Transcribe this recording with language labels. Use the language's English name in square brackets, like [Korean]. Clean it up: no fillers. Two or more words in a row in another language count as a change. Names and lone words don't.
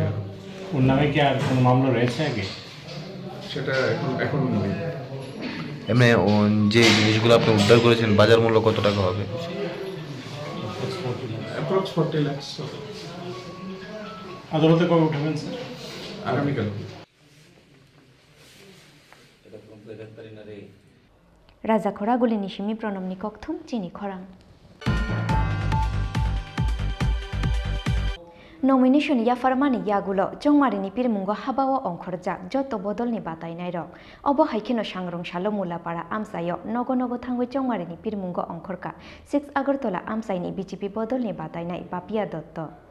[Bangla] ওর নামে কি আর কোনো মামলা রয়েছে আগে সেটা এখন নয় এমনি যে জিনিসগুলো আপনি উদ্ধার করেছেন বাজার মূল্য কত টাকা হবে অ্যাপ্রক্স 40 লাখ আদালতে কবে উঠাবেন স্যার আগামীকাল [Kok Borok] राजा खरा गुलिनि सिमी प्रणमनि ककथुम चिनि खरां नमिनेशन याफारमानि यागुलो चंमारिनि पिरमुंगो हाबाओ अंखरजाक जत बदलनि बातायनाय रक अब हाइखेनो सांग्रं सालो मुलापाड़ा आमसायो नगो नगो थांगै चंमारिनि पिरमुंगो अंखरका 6 आगरतला आमसाइनि बीजेपी बदलनि बातायनाय पापिया दत्त